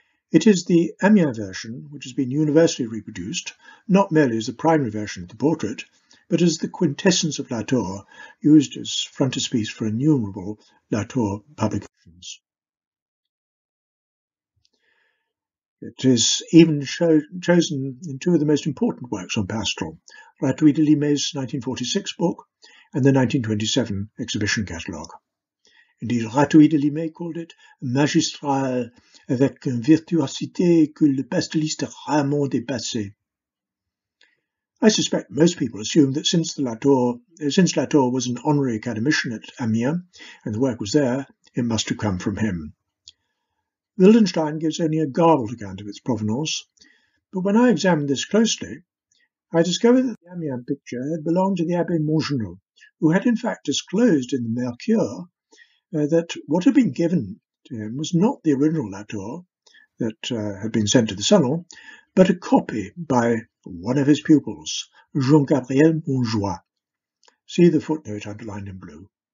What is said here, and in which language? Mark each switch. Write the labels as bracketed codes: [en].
[en] It is the Amiens version which has been universally reproduced, not merely as the primary version of the portrait, but as the quintessence of Latour, used as frontispiece for innumerable Latour publications. It is even chosen in two of the most important works on pastel, Ratouille de Limé's 1946 book and the 1927 exhibition catalogue. Indeed, Ratouille de Limé called it [fr] magistral, avec une virtuosité que le pasteliste rarement dépassé. [en] I suspect most people assume that since Latour was an honorary academician at Amiens, and the work was there, it must have come from him. Wildenstein gives only a garbled account of its provenance, but when I examined this closely, I discovered that the Amiens picture had belonged to the Abbé Mongenod, who had in fact disclosed in the Mercure that what had been given to him was not the original Latour that had been sent to the Salon, but a copy by one of his pupils, Jean-Gabriel Montjoie. See the footnote underlined in blue.